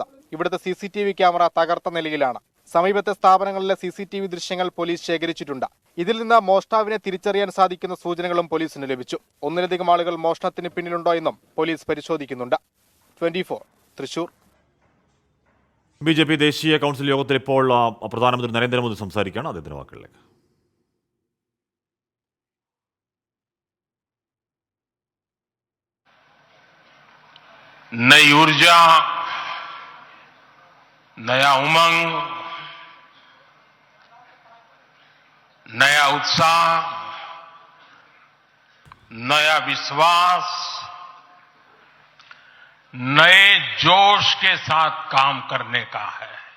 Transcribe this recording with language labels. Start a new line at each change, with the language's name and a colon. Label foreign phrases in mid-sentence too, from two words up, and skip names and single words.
Malayalam: ഇവിടുത്തെ CCTV ക്യാമറ തകർത്ത നിലയിലാണ്. സമീപത്തെ സ്ഥാപനങ്ങളിലെ CCTV ദൃശ്യങ്ങൾ പോലീസ് ശേഖരിച്ചിട്ടുണ്ട്. ഇതിൽ നിന്ന് മോഷ്ടാവിനെ തിരിച്ചറിയാൻ സാധിക്കുന്ന സൂചനകളും പോലീസിന് ലഭിച്ചു. 1-ലധികം ആളുകൾ മോഷണത്തിന് പിന്നിലുണ്ടോ എന്നും പോലീസ് പരിശോധിക്കുന്നുണ്ട്. 24 തൃശൂർ. BJP ദേശീയ കൗൺസിൽ യോഗത്തിൽ ഇപ്പോൾ പ്രധാനമന്ത്രി നരേന്ദ്രമോദി സംസാരിക്കുകയാണ്. അദ്ദേഹത്തിന്റെ വാക്കുകളിലേക്ക്.
Hindi: नई ऊर्जा, नया उमंग, नया उत्साह, नया विश्वास, नए जोश के साथ काम करने का है.